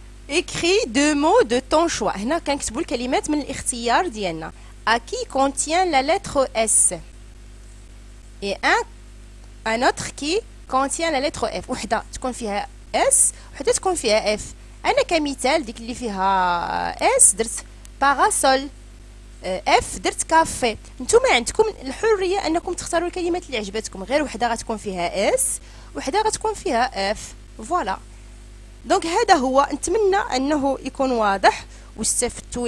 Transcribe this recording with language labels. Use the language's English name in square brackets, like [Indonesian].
[French] écris deux mots de ton choix. [Arabic] هنا كنكتبوا الكلمات من الاختيار ديالنا. [French] à qui contient la lettre S et un autre qui contient la lettre F. [Arabic] وحده تكون فيها S وحده تكون فيها F. انا كمثال ديك اللي فيها S درت باراسول، اف درت كافي. نتوما عندكم الحريه انكم تختاروا الكلمات اللي عجبتكم، غير وحده غتكون فيها اس وحده غتكون فيها اف. فوالا دونك هذا هو. نتمنى انه يكون واضح واستفدتوا.